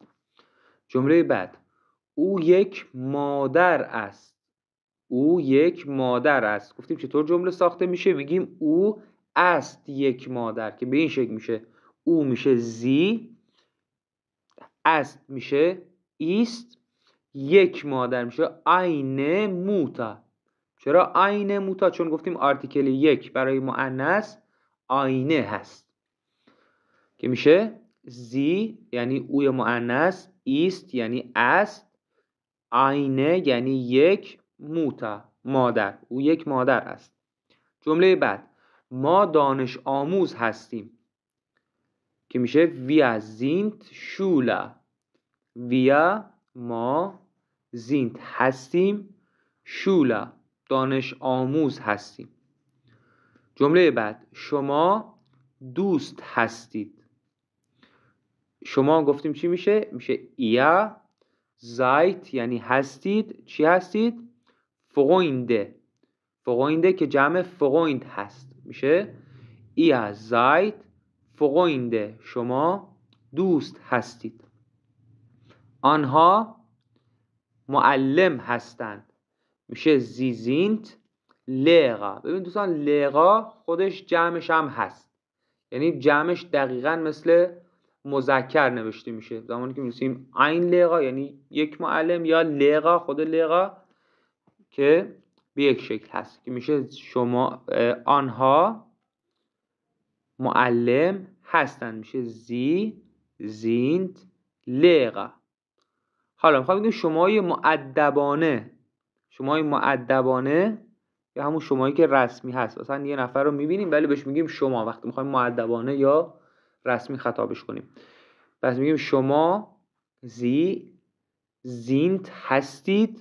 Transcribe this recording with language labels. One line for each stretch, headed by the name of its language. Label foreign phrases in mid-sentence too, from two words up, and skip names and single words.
Persian: جمله بعد او یک مادر است. او یک مادر است. گفتیم چطور جمله ساخته میشه؟ میگیم او است یک مادر که به این شکل میشه او میشه زی، است میشه ایست، یک مادر میشه
German: eine Mutter.
Persian: چرا
German: eine Mutter؟
Persian: چون گفتیم آرتیکل یک برای مؤنث آینه هست که میشه زی یعنی اوی مؤنث، ایست یعنی است، آینه یعنی یک، موتا مادر. او یک مادر است. جمله بعد ما دانش آموز هستیم که میشه
German: wir sind Schüler.
Persian: wir ما sind هستیم، Schüler دانش آموز هستیم. جمله بعد شما دوست هستید. شما گفتیم چی میشه؟ میشه
German: ihr seid
Persian: یعنی هستید. چی هستید؟
German: Freunde. Freunde
Persian: که جمع
German: Freund
Persian: هست میشه
German: ihr seid Freunde.
Persian: شما دوست هستید. آنها معلم هستند میشه
German: sie sind Lehrer.
Persian: ببین دوستان Lehrer خودش جمعش هم هست، یعنی جمعش دقیقاً مثل مذکر نوشته میشه. زمانی که می‌نویسیم
German: ein Lehrer
Persian: یعنی یک معلم، یا Lehrer خود Lehrer که به یک شکل هست که میشه شما آنها معلم هستند میشه
German: sie sind Lehrer.
Persian: حالا میخوام بگیم شمای مؤدبانه. شمای مؤدبانه یا همون شمایی که رسمی هست. مثلا یه نفر رو میبینیم ولی بهش میگیم شما وقتی میخوایم مؤدبانه یا رسمی خطابش کنیم. پس میگیم شما
German: Sie sind
Persian: هستید.